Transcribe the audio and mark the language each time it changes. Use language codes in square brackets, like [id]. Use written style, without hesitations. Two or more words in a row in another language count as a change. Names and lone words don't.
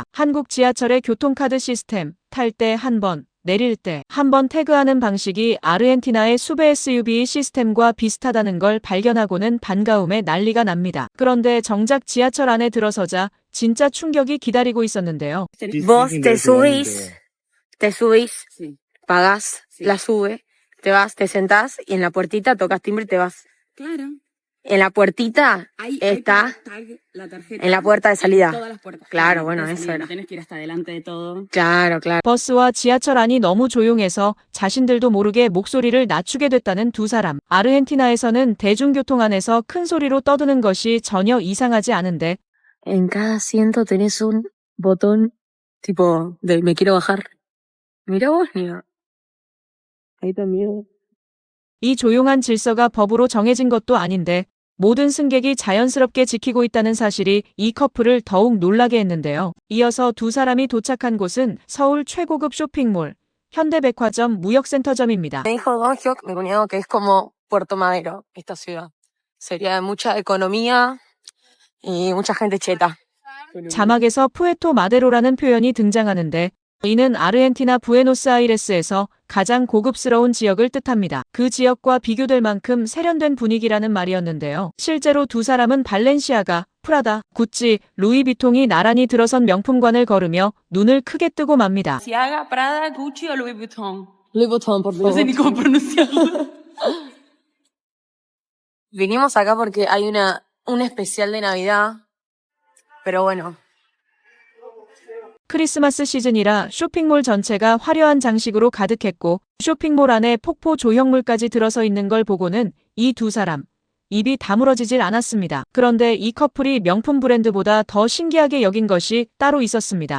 [ko] 한국 지하철의 교통카드 시스템, 탈 때 한 번, 내릴 때 한 번 태그하는 방식이 아르헨티나의 수베 SUV 시스템과 비슷하다는 걸 발견하고는 반가움에 난리가 납니다. 그런데 정작 지하철 안에 들어서자 진짜 충격이 기다리고 있었는데요. [es] Vos te subís, Sí. pagás Sí. la sube, te vas, te sentás y en la puertita tocas timbre y te vas. Claro. En la puertita Ahí está, tag la tarjeta. en la puerta de En salida. todas las puertas. Claro, bueno, de eso salida, era. no tienes que ir hasta adelante de todo. Claro, claro. [ko] 버스와 지하철 안이 너무 조용해서 자신들도 모르게 목소리를 낮추게 됐다는 두 사람. 아르헨티나에서는 대중교통 안에서 큰 소리로 떠드는 것이 전혀 이상하지 않은데 [es] En cada asiento tenés un botón tipo de me quiero bajar. Mira vos, mira. Ahí también. [ko] 이 조용한 질서가 법으로 정해진 것도 아닌데 모든 승객이 자연스럽게 지키고 있다는 사실이 이 커플을 더욱 놀라게 했는데요. 이어서 두 사람이 도착한 곳은 서울 최고급 쇼핑몰, 현대백화점 무역센터점입니다. [es] Me dijo Don Gioc, mi cuñado, que es como Puerto Madero, esta ciudad. Sería de mucha economía y mucha gente cheta. [ko] 자막에서 푸에토 마데로라는 표현이 등장하는데 이는 아르헨티나 부에노스아이레스에서 가장 고급스러운 지역을 뜻합니다. 그 지역과 비교될 만큼 세련된 분위기라는 말이었는데요. 실제로 두 사람은 발렌시아가, 프라다, 구찌, 루이비통이 나란히 들어선 명품관을 걸으며 눈을 크게 뜨고 맙니다. [es] Balenciaga, Prada, Gucci o Louis Vuitton. Louis Vuitton, por No sé ni cómo pronunciarlo. Vinimos acá porque hay un especial de Navidad, pero bueno. [ko] 크리스마스 시즌이라 쇼핑몰 전체가 화려한 장식으로 가득했고 쇼핑몰 안에 폭포 조형물까지 들어서 있는 걸 보고는 이 두 사람 입이 다물어지질 않았습니다. 그런데 이 커플이 명품 브랜드보다 더 신기하게 여긴 것이 따로 있었습니다.